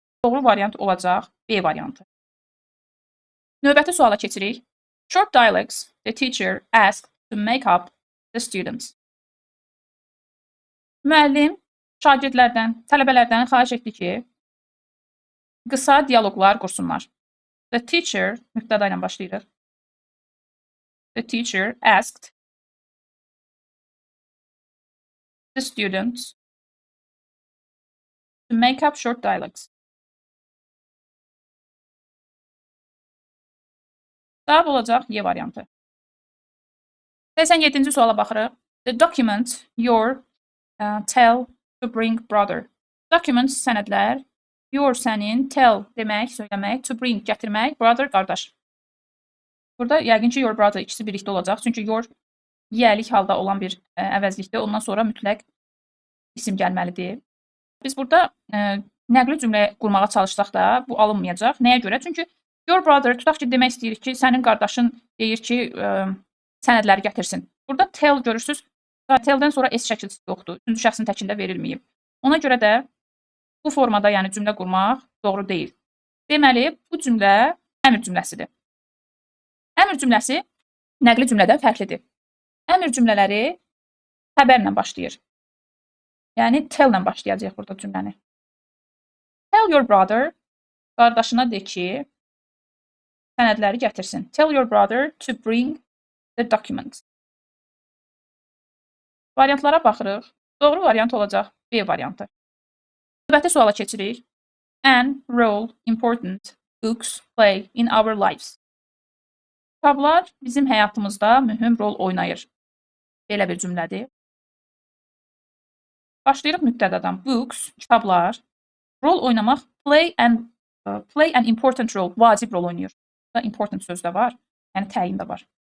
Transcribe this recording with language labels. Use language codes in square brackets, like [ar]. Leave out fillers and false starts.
[az] Doğru variant olacaq B variantı. Növbəti suala keçirik. [en] Short dialogues the teacher asked to make up the students. [az] Müəllim şagirdlərdən, tələbələrdən xahiş etdi ki, qısa dialoqlar qursunlar. [en] The teacher, [az] mübtəda ilə başlayırıq. [en] The teacher asked the students to make up short dialogues. [az] Cavab olacaq Y variantı. 87-ci suala baxırıq. [en] The document your tell to bring brother. [az] Document sənədlər, your sənin, tell demək, söyləmək, [en] to bring [az] gətirmək, brother qardaş. Burada yəqin ki, [en] your brother [az] ikisi birlikdə olacaq. Çünki your yiyəlik halda olan bir əvəzlikdir. Ondan sonra mütləq isim gəlməlidir. Biz burada nəqli cümlə qurmağa çalışsaq da bu alınmayacaq. Nəyə görə? Çünki [en] your brother [az] tutaq ki, demək istəyirik ki, sənin qardaşın deyir ki, sənədləri gətirsin. Burada tell görürsünüz. Tell-dən sonra S şəkilçisi yoxdur. Üçüncü şəxsin təkində verilməyib. Ona görə də bu formada, yəni cümlə qurmaq doğru deyil. Deməli, bu cümlə əmr cümləsidir. Əmr cümləsi nəqli cümlədən fərqlidir. Əmr cümlələri xəbərlə başlayır. Yəni, tell-lə başlayacaq burada cümləni. [en] Tell your brother, [az] qardaşına de ki, sənədləri gətirsin. [en] Tell your brother to bring the documents. [az] Variantlara baxırıq. Doğru variant olacaq B variantı. Növbəti suala keçirik. [en] An role important books play in our lives. [az] Kitablar bizim həyatımızda mühüm rol oynayır. Belə bir cümlədir. Başlayırıq mübtədadan. Books, kitablar. Rol oynamaq, [en] play an important role, [az] vacib rol oynayır. Burada important söz də var, yəni təyin də var.